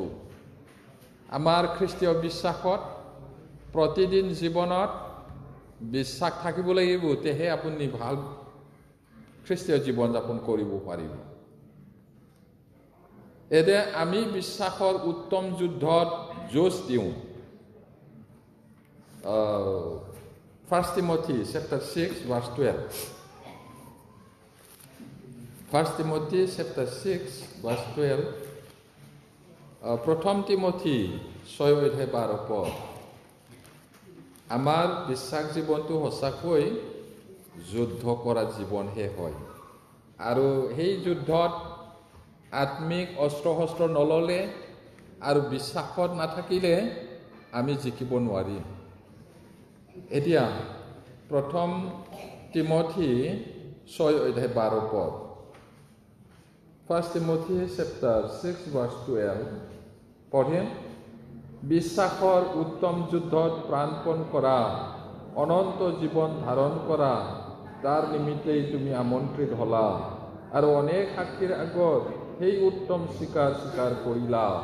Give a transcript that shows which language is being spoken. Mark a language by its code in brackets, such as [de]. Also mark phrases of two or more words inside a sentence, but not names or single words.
[as] আমাৰ খ্ৰীষ্টীয় বিশ্বাসত প্ৰতিদিন জীৱনত বিশ্বাস থাকিব লাগিব, তেহে আপুনি ভাল খ্ৰীষ্টীয় জীৱন যাপন কৰিব পাৰিব। এতিয়া আমি বিশ্বাসৰ উত্তম যুদ্ধত যুঁজ দিওঁ। [en] 1 Timothy chapter 6 verse 12. 1 Timothy chapter 6 verse 12. [as] 1 Timothy 6 অধ্যায় 12 পদ। আমাৰ বিশ্বাস জীৱনটো সঁচাকৈ যুদ্ধ কৰা জীৱনহে হয়, আৰু সেই যুদ্ধত আত্মিক অস্ত্ৰ শস্ত্ৰ নল'লে আৰু বিশ্বাসত নাথাকিলে আমি জিকিব নোৱাৰিম। এতিয়া 1 Timothy 6 অধ্যায় 12 পদ। [en] 1 Timothy chapter 6 verse 12 পঢ়িম। [as] বিশ্বাসৰ উত্তম যুদ্ধত প্ৰাণপণ কৰা, অনন্ত জীৱন ধাৰণ কৰা, তাৰ নিমিত্তেই তুমি আমন্ত্ৰিত হ'লা, আৰু অনেক সাক্ষীৰ আগত সেই উত্তম স্বীকাৰ কৰিলা।